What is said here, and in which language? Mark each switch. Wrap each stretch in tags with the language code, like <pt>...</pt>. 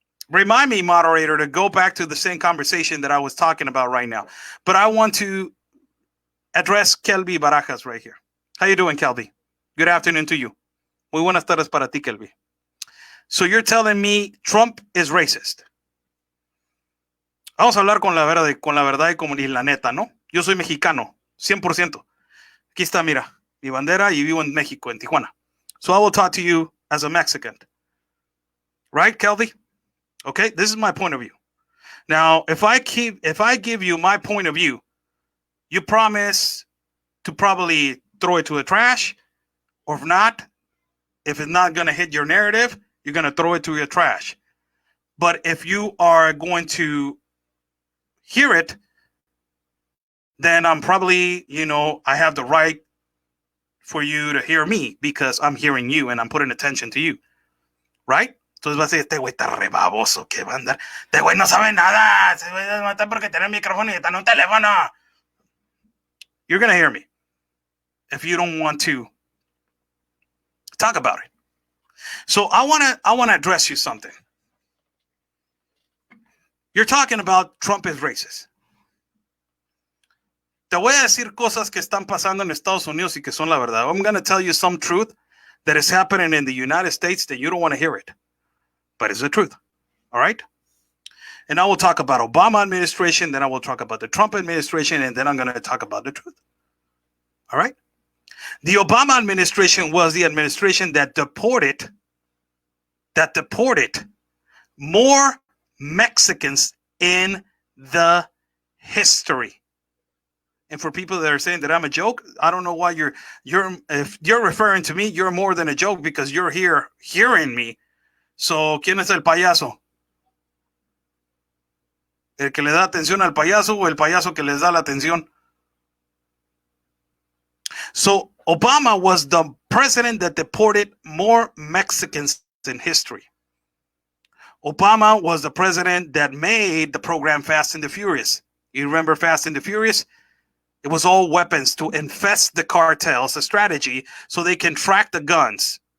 <en>Remind me, moderator, to go back to the same conversation that I was talking about right now. But I want to address Kelby Barajas right here. How you doing, Kelby? Good afternoon to you.</en> <es>Muy buenas tardes para ti,</es> <en>Kelby. So you're telling me Trump is racist.</en> <es>Vamos a hablar con la verdad y la neta, ¿no? Yo soy mexicano, 100%. Aquí está, mira, mi bandera y vivo en México, en Tijuana.</es> <en>So I will talk to you as a Mexican. Right, Kelby? Okay, this is my point of view. Now, if I give you my point of view, you promise to probably throw it to the trash, or if it's not going to hit your narrative, you're going to throw it to your trash. But if you are going to hear it then I'm probably, I have the right for you to hear me because I'm hearing you and I'm putting attention to you. Right?</en> <es>Entonces va a decir, este güey está re baboso, que va a andar. Este güey no sabe nada. Este güey no está porque tiene un micrófono y está en un teléfono.</es> <en>You're going to hear me if you don't want to talk about it. So I want to address you something. You're talking about Trump is racist.</en> <es>Te voy a decir cosas que están pasando en Estados Unidos y que son la verdad.</es> <en>I'm going to tell you some truth that is happening in the United States that you don't want to hear it. But it's the truth. All right? And I will talk about Obama administration, then I will talk about the Trump administration, and then I'm going to talk about the truth. All right? The Obama administration was the administration that deported more Mexicans in the history. And for people that are saying that I'm a joke, I don't know why if you're referring to me, you're more than a joke because you're here hearing me.</en> <es>So, ¿quién es el payaso? ¿El que le da atención al payaso o el payaso que les da la atención?</es> <en>So, Obama was the president that deported more Mexicans in history. Obama was the president that made the program Fast and the Furious. You remember Fast and the Furious? It was all weapons to infest the cartels, a strategy so they can track the guns.</en>